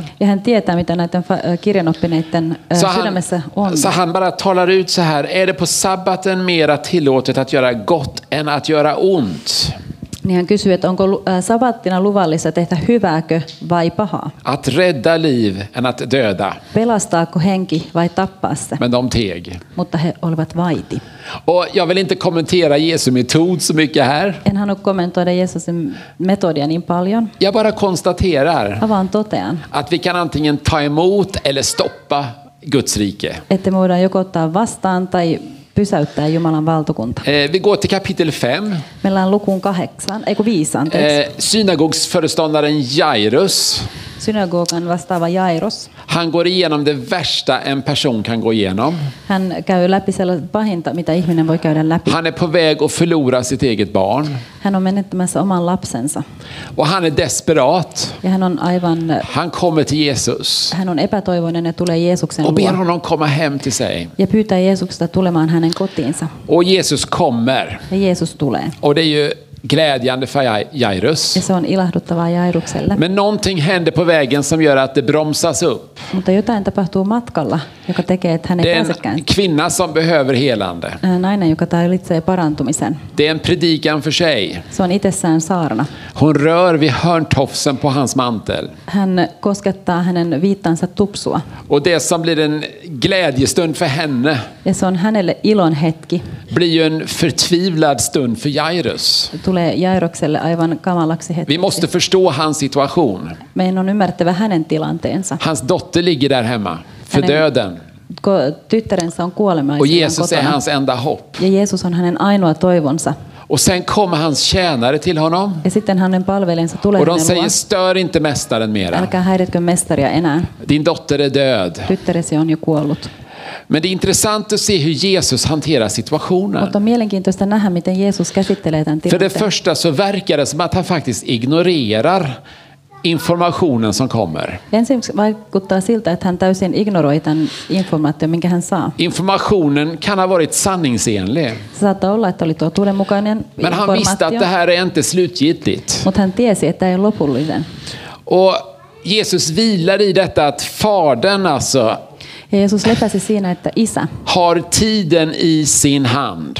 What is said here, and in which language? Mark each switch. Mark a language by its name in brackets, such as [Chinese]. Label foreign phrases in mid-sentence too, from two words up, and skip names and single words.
[Finnish] Ja hän tietää, mitä näiden kirjanoppineiden sydämessä on. [Swedish] Så han bara talar ut så här, är det på sabbaten mera tillåtet att göra gott än att göra ont? [Finnish] Niin hän kysyy, että onko sabattina luvallista tehdä hyvääkö vai pahaa? [Swedish] Att rädda liv än att döda. [Finnish] Pelastaako henki vai tappaa se? [Swedish] Men de teg. [Finnish] Mutta he olivat vaiti. [Swedish] Och jag vill inte kommentera Jesu metod så mycket här. [Finnish] En halua kommentoida Jeesusin metodia niin paljon. [Swedish] Jag bara konstaterar [Finnish] vaan totean, [Swedish] att vi kan antingen ta emot eller stoppa Guds rike. [Finnish] Että me voidaan joko ottaa vastaan tai pysäyttää Jumalan valtakunta. [Swedish] Vi går till kapitel 5. [Finnish] Meillä on lukuun 5. [Swedish] Synagogsföreståndaren Jairus. [Finnish] Synagogan vastaava Jairus. [Swedish] Han går igenom det värsta en person kan gå igenom. [Finnish] Hän käy läpi sellaista pahinta, mitä ihminen voi käydä läpi. [Swedish] Han är på väg att förlora sitt eget barn. [Finnish] Hän on menettämässä oman lapsensa. [Swedish] Och han är desperat. [Finnish] Ja hän on aivan... [Swedish] Han kommer till Jesus. [Finnish] Hän on epätoivoinen ja tulee Jeesuksen luo. [Swedish] Och ber honom komma hem till sig. [Finnish] Ja pyytää Jeesusta tulemaan hänen kotiinsa. [Swedish] Och Jesus kommer. [Finnish] Ja Jeesus tulee. [Swedish] Och det är ju glädjande för Jairus. [Finnish] Ja se on ilahduttavaa Jairukselle. [Swedish] Men någonting händer på vägen som gör att det bromsas upp. [Finnish] Mutta jotain tapahtuu matkalla, joka tekee, että hän ei pääsekään. [Swedish] Det är en kvinna som behöver helande. [Finnish] Nainen, joka tarvitsee parantumisen. [Swedish] Det är en predikan för sig. [Finnish] Se on itsessään saarna. [Swedish] Hon rör vid hörntofsen på hans mantel. [Finnish] Hän koskettaa hänen viittansa tupsua. [Swedish] Och det som blir en glädjestund för henne. [Finnish] Ja se on hänelle ilon hetki. [Swedish] Blir ju en förtvivlad stund för Jairus. [Finnish] Tulee Jairokselle aivan kamalaksi hetki. [Swedish] Vi måste förstå hans situation. [Finnish] Meidän on ymmärrettävä hänen tilanteensa. [Swedish] Hans dotter ligger där hemma för döden. [Finnish] Tyttärensä on kuolemaan. [Swedish] Och Jesus är hans enda hopp. [Finnish] Ja Jeesus on hänen ainoa toivonsa. [Swedish] Och sen kommer hans tjänare till honom. [Finnish] Ja sitten hänen palvelijansa tulee [Swedish] och de säger, stör inte mästaren mera. [Finnish] Älkää häiritkö mestaria enää. [Swedish] Din dotter är död. [Finnish] Tyttäresi on jo kuollut. [Swedish] Men det är intressant att se hur Jesus hanterar situationen. [Finnish] Mutta on mielenkiintoista nähdä, miten Jeesus käsittelee tämän tilanteen. [Swedish] För det första så verkar det som att han faktiskt ignorerar informationen som kommer. [Finnish] Ensin vaikuttaa siltä, että hän täysin ignoroi tämän informaation, minkä hän saa. [Swedish] Informationen kan ha varit sanningsenlig. [Finnish] Se saattaa olla, että oli totuudenmukainen informaatio. [Swedish] Men han visste att det här är inte slutgiltigt. [Finnish] Mutta hän tiesi, että ei ole lopullinen. [Swedish] Och Jesus vilar i detta att fadern alltså [Finnish] Ja Jeesus lepäsi siinä, että Isä [Swedish] har tiden i sin hand.